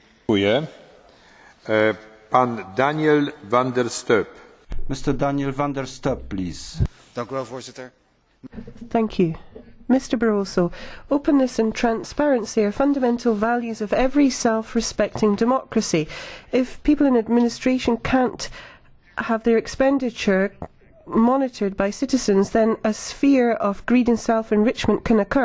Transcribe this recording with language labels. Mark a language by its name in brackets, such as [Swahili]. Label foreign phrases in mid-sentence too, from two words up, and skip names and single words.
[Polish] Dziękuję. Pan Daniel van der Stoep. [English] Mr. Daniel van der Stoep, please. [Dutch] Voorzitter. [English] Thank you. Mr Barroso, openness and transparency are fundamental values of every self-respecting democracy. If people in administration can't have their expenditure monitored by citizens, then a sphere of greed and self-enrichment can occur.